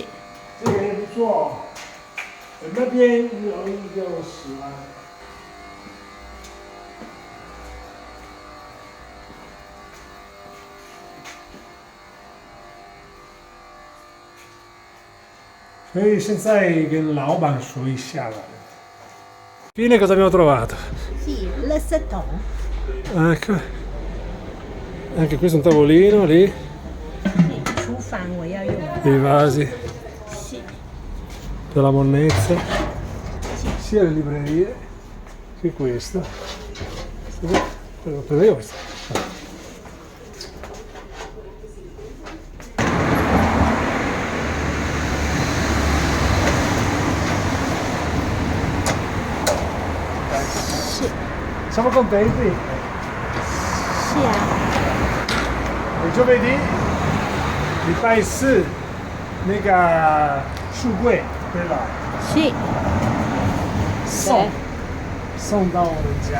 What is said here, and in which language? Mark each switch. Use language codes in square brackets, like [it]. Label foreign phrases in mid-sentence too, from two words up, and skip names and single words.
[zh] 个也不错。那边有一个10万。所以现在跟老板说一下了。 [it] Fine, cosa abbiamo trovato? sì, l'assetton. Ecco. Anche questo è un tavolino lì. I vasi. Sì. Per la monnezza. Sia le librerie che questo. Prendo io questo. Sì. Siamo contenti? Sì. [zh] giovedì 礼拜四那个书柜对吧？ Sì. 送到我们家。